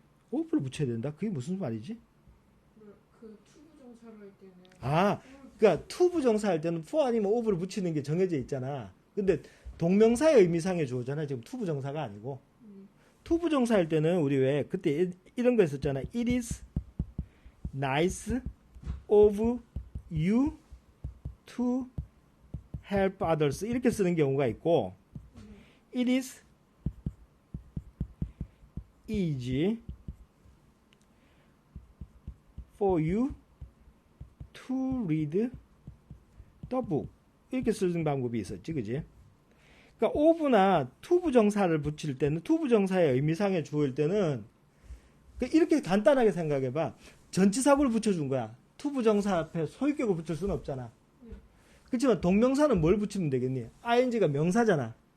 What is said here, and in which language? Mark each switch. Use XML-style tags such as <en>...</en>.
<ko>오브를 붙여야 된다? 그게 무슨 말이지? 그 투부정사로 할 때는 그러니까 투부정사 할 때는 for 아니면 오브를 붙이는 게 정해져 있잖아. 근데 동명사의 의미상의 주어잖아. 지금 투부정사가 아니고. 투부정사 할 때는 우리 왜 그때 이런 거 했었잖아.</ko> <en>It is nice of you to help others</en> <ko>이렇게 쓰는 경우가 있고</ko> <en>it is easy for you to read the book</en> <ko>이렇게 쓰는 방법이 있었지, 그지? 그러니까 of나 투부정사를 붙일 때는 투부정사의 의미상의 주어일 때는 이렇게 간단하게 생각해봐. 전치사구를 붙여준 거야. 투부정사 앞에 소유격을 붙일 수는 없잖아. 그렇지만 동명사는 뭘 붙이면 되겠니? ing가 명사잖아.</ko>